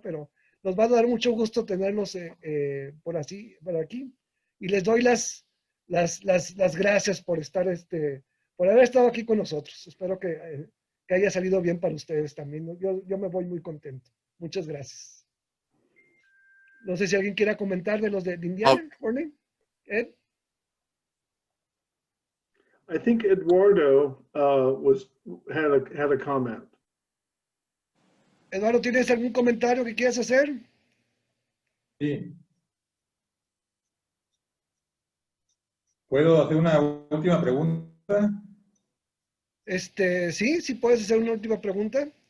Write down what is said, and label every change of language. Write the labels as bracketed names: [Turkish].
[Spanish] Pero nos va a dar mucho gusto tenerlos por aquí, y les doy las gracias por estar, por haber estado aquí con nosotros. Espero que haya salido bien para ustedes también. Yo me voy muy contento. Muchas gracias. No sé si alguien quiera comentar de los de Indiana. [English] Morning. Ed? I think Eduardo had a comment. [Spanish] Eduardo, ¿tienes algún comentario que quieras hacer? Sí. ¿Puedo hacer una última pregunta? Sí, puedes hacer una última pregunta.